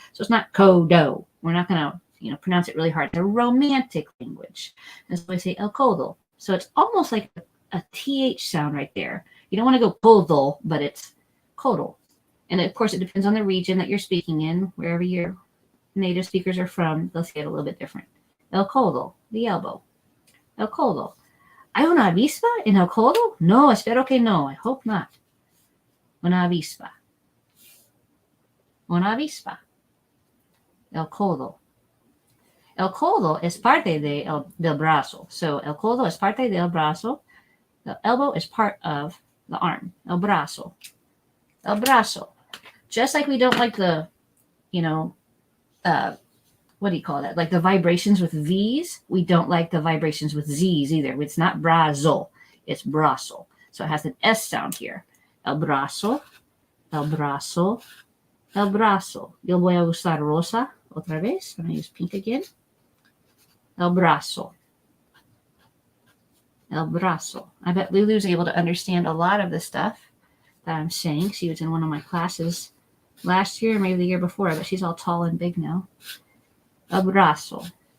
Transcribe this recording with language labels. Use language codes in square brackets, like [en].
[en] So it's not codo. We're not going to, pronounce it really hard. It's a romantic language. That's why I say el codo. So it's almost like a TH sound right there. You don't want to go codo, but it's codo. And of course, it depends on the region that you're speaking in. Wherever your native speakers are from, they'll say it a little bit different. [es] El codo, the elbow. El codo. ¿Hay una avispa en el codo? No, espero que no. [en] I hope not. [es] Una avispa. Una avispa. El codo. El codo es parte del brazo. So el codo es parte del brazo. [en] The elbow is part of the arm. El brazo. El brazo. Just like we don't like the, what what do you call that? Like the vibrations with V's. We don't like the vibrations with Z's either. It's not brazo, it's brazo. So it has an S sound here. [es] El brazo, el brazo, el brazo. Yo voy a usar rosa otra vez. [en] I'm going to use pink again. El brazo. El brazo. I bet Lulu's able to understand a lot of the stuff that I'm saying. She was in one of my classes last year, maybe the year before, but she's all tall and big now. El brazo.